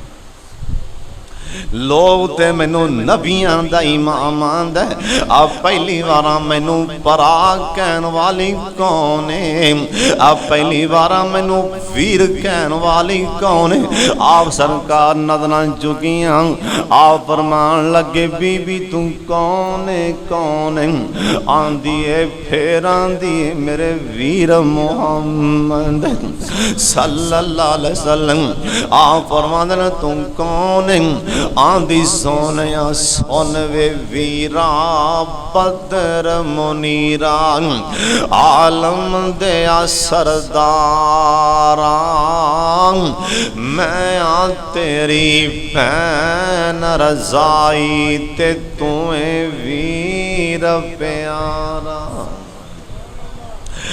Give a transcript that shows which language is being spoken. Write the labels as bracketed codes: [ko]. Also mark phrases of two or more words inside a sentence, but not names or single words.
[pa] لوک تے مینوں نبیاں دا امام آندا ہے، آ پہلی بار مینوں پرا کہن والی کون ہے? آ پہلی بار مینوں ویر کہن والی کون ہے? آپ سرکار نظراں چکیاں، آپ فرمان لگے، بی بی تو کون ہے، کون ہے? آندی ہے، پھر آندی ہے، میرے ویر محمد [ar] صلى الله عليه وسلم. [pa] آپ فرماندے تو کون ہے? آندی سوہنیا سن وے ویرا بدر منیرا، عالم دیا سردارا، میں آ تیری بھین رضائی تے تو ویر پیارا.